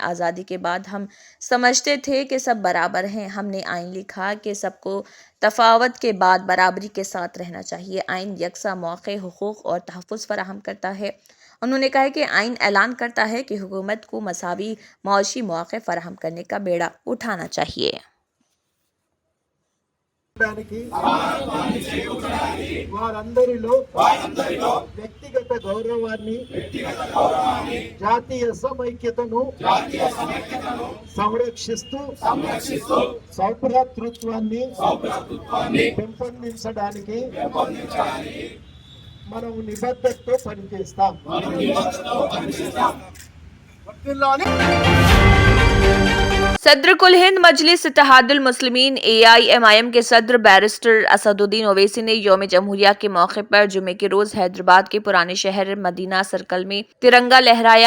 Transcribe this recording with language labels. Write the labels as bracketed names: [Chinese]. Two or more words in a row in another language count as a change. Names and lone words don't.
[Urdu] آزادی کے بعد ہم سمجھتے تھے کہ سب برابر ہیں۔ ہم نے آئین لکھا کہ سب کو تفاوت کے بعد برابری کے ساتھ رہنا چاہیے۔ آئین یکساں موقع، حقوق اور تحفظ فراہم کرتا ہے۔ انہوں نے کہا کہ آئین اعلان کرتا ہے کہ حکومت کو مساوی معاشی مواقع فراہم کرنے کا بیڑا اٹھانا چاہیے۔ [Telugu] వారందరిలో వ్యక్తిగత గౌరవాన్ని జాతీయ సమైక్యతను సంరక్షిస్తూ సౌభ్రాతృత్వాన్ని పెంపొందించడానికి మనం నిబద్ధతతో పనిచేస్తాం। [Urdu] صدر کل ہند مجلس اتحاد المسلمین AIMIM کے صدر بیرسٹر اسد الدین اویسی نے یوم جمہوریہ کے موقع پر جمعے کے روز حیدرآباد کے پرانے شہر مدینہ سرکل میں ترنگا لہرایا۔